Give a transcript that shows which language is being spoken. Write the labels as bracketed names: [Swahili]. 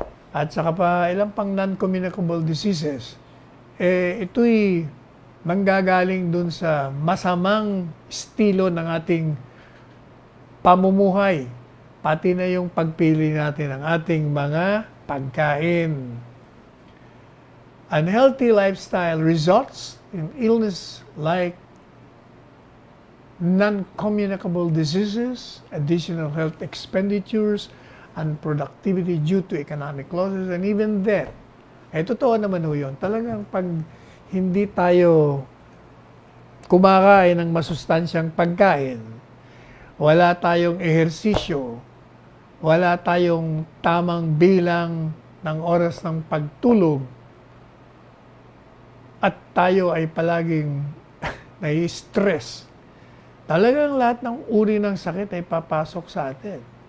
[Filipino] at saka pa ilang pang non-communicable diseases, ito'y manggagaling dun sa masamang estilo ng ating pamumuhay, pati na yung pagpili natin ng ating mga pagkain. [English] Unhealthy lifestyle results in illness like non-communicable diseases, additional health expenditures, unproductivity due to economic losses, and even death. [Filipino] Totoo naman ho yun. Talagang pag hindi tayo kumakain ng masustansyang pagkain, wala tayong ehersisyo, wala tayong tamang bilang ng oras ng pagtulog, at tayo ay palaging nai-stress, talagang lahat ng uri ng sakit ay papasok sa atin.